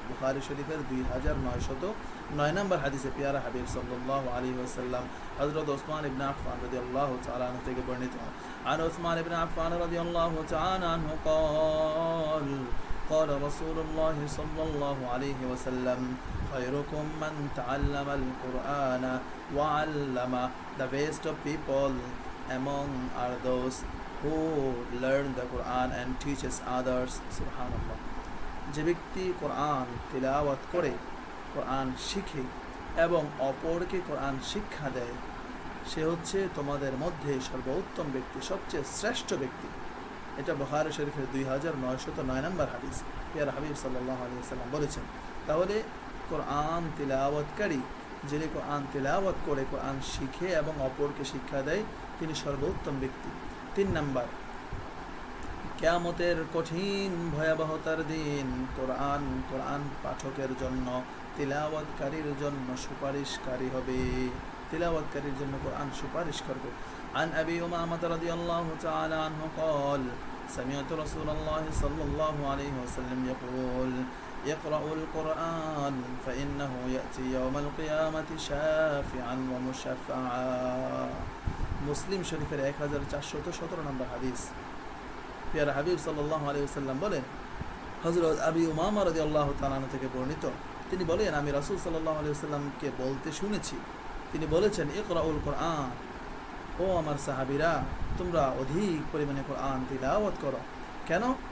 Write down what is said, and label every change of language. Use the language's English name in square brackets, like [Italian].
[Bangla] বুখারী শরীফের 2909 নম্বর হাদিসে পিয়ারা হাবিব সাল্লাল্লাহু আলাইহি ওয়াসাল্লাম হযরত ওসমান ইবনে আফফান রাদিয়াল্লাহু তাআলা আনহু থেকে বর্ণিত, আন ওসমান ইবনে আফফান রাদিয়াল্লাহু তাআলা আনহু [Arabic] قال قال رسول الله صلى الله عليه وسلم خيركم من تعلم القرآن وعلمه. [English] The best of people among are those who learn the Quran and teaches others. [Arabic] Subhanallah. [Bangla] যে ব্যক্তি কোরআন তিলাওয়াত করে, কোরআন শিখে এবং অপরকে কোরআন শিক্ষা দেয়, সে হচ্ছে তোমাদের মধ্যে সর্বোত্তম ব্যক্তি, সবচেয়ে শ্রেষ্ঠ ব্যক্তি। এটা বুখারী শরীফের 2909 নম্বর হাদিস। পিয়ারা হাবিব সাল্লাল্লাহু আলাইহি ওয়াসাল্লাম বলেছেন। তাহলে কোরআন তিলাওয়াতকারী, যিনি কোরআন তিলাওয়াত করে, কোরআন শিখে এবং অপরকে শিক্ষা দেয়, তিনি সর্বোত্তম ব্যক্তি। 3 নাম্বার, কিয়ামতের কঠিন ভয়াবহতার দিন কোরআন পাঠকের জন্য, তিলাওয়াতকারীর জন্য সুপারিশকারী হবে। তিলাওয়াতকারীর জন্য কোরআন সুপারিশ করবে। [Arabic] عن أبي أمامة رضي الله تعالى عنه قال سمعت رسول الله صلى الله عليه وسلم يقول اقرأوا القرآن فإنه يأتي يوم القيامة شافعا ومشفعا. [Bangla] মুসলিম শরীফের 1417 নম্বর হাদিস। পিয়ারা হাবিব সাল্লাল্লাহু আলাইহি ওয়াসাল্লাম বলেন, হযরত আবি উমামা রাদিয়াল্লাহু তাআলা আনহু থেকে বর্ণিত, তিনি বলেন, আমি রাসূল সাল্লাল্লাহু আলাইহি ওয়াসাল্লামকে বলতে শুনেছি, তিনি বলেছেন, [Arabic] ইকরাউল কোরআন, [Bangla] ও আমার সাহাবীরা, তোমরা অধিক পরিমাণে কোরআন তিলাওয়াত করো। কেন?